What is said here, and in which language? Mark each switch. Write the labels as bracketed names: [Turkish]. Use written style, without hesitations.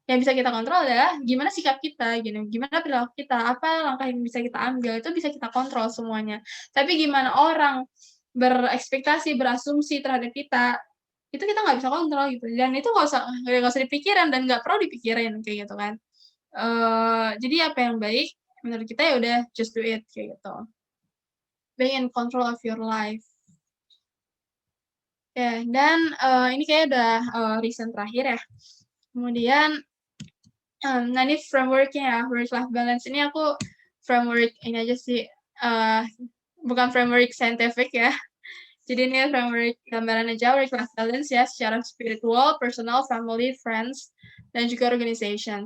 [Indonesian] Yang bisa kita kontrol adalah gimana sikap kita gitu, gimana perilaku kita, apa langkah yang bisa kita ambil, itu bisa kita kontrol semuanya. Tapi gimana orang berekspektasi, berasumsi terhadap kita, itu kita nggak bisa kontrol gitu, dan itu nggak usah dipikirin dan nggak perlu dipikirin kayak gitu kan. Jadi apa yang baik menurut kita ya udah [English] just do it [Indonesian] kayak gitu. [English] Be in control of your life. [Indonesian] Ya, dan, ini kayaknya udah, recent terakhir ya. Kemudian, nah ini framework-nya ya, work life balance ini aku framework ini aja sih, eee, bukan framework scientific ya. Jadi ini framework gambaran aja work life balance ya secara spiritual, personal, family, friends, dan juga organization.